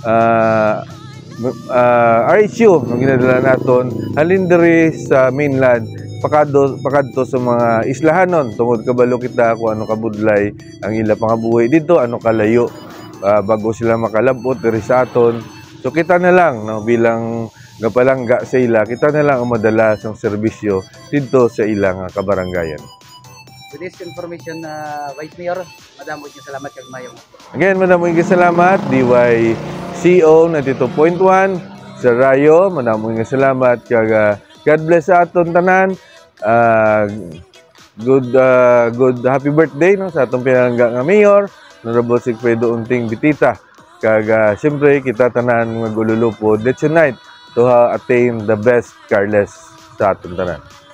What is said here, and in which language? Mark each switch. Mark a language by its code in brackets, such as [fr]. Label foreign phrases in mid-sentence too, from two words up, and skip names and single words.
[hil] RHU no ginadala naton halin diri sa mainland pakadto sa mga islahanon tungod kabalo kita kung ano kabudlay ang ila pangabuhi dito, ano kalayo bago sila makalabot diri sa aton. So kita na lang no bilang gapalangga sa ila, kita na lang ang madala sang serbisyo dito sa ilang kabaranggayan. [en] With this information, [hil] Vice Mayor, madamo yung salamat kag mayong. Again, madamo yung salamat DYCO 92.1 sa Rayo, madamo yung salamat kag [en] God bless [hil] sa aton tanan. [en] Good happy birthday [hil] no sa atong pinangga nga mayor, Honorable Sigfredo Unting Bitita. Kag siyempre kita tanan nga gululupod. [en] Let's unite to attain the best Carles [hil] sa atong tanan.